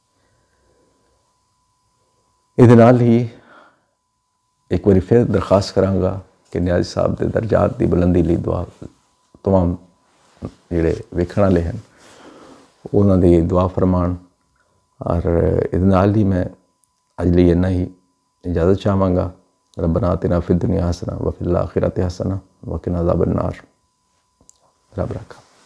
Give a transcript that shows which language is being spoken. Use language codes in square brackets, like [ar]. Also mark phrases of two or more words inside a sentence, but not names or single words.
[pa] ਇਹਦੇ ਨਾਲ ਹੀ ਇੱਕ ਵਾਰੀ ਫਿਰ ਦਰਖਾਸਤ ਕਰਾਂਗਾ ਕਿ ਨਿਆਜ਼ ਸਾਹਿਬ ਦੇ ਦਰਜਾਤ ਦੀ ਬੁਲੰਦੀ ਲਈ ਦੁਆ तमाम ਜਿਹੜੇ ਵੇਖਣ ਵਾਲੇ ਹਨ ਉਹਨਾਂ ਦੀ ਦੁਆ ਫਰਮਾਨ। ਔਰ ਇਹਦੇ ਨਾਲ ਹੀ ਮੈਂ ਅੱਜ ਲਈ ਇੰਨਾ ਹੀ ਇਜਾਜ਼ਤ ਚਾਹਾਂਗਾ। [ar] ربنا آتنا في الدنيا حسنة وفي الآخرة حسنة وقنا عذاب النار. [pa] ਰੱਬ ਰਾਖਾ।